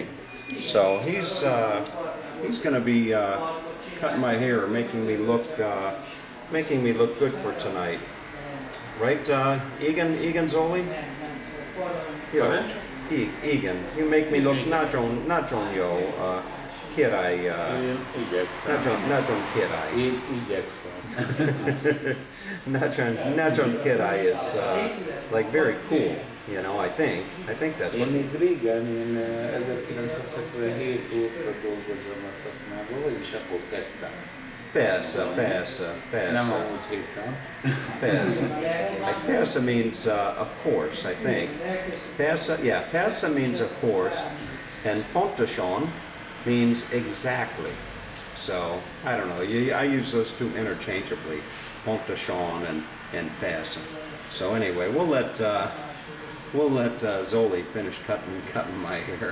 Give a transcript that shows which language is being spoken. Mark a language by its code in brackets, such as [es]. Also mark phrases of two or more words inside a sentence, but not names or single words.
[en] So he's going to be cutting my hair, making me look good for tonight, right? Egan Zoli? Yo, Egan, you make me look not John yo, Kirai, [hu] Én igyekszem. [en] not John Kirai. [hu] Én igyekszem. [en] Najon Kirai is like very cool, you know. I think that's what. [hu] Én még régen, 1977 óta dolgozom a szakmában, vagyis akkor kezdtem. Persze. Nem amúgy hittem. [en] Persze means of course, I think. Persze means of course, and pontosan means exactly. So I don't know. I use those two interchangeably, pontosan and persze. So anyway, we'll let Zoli finish cutting my hair.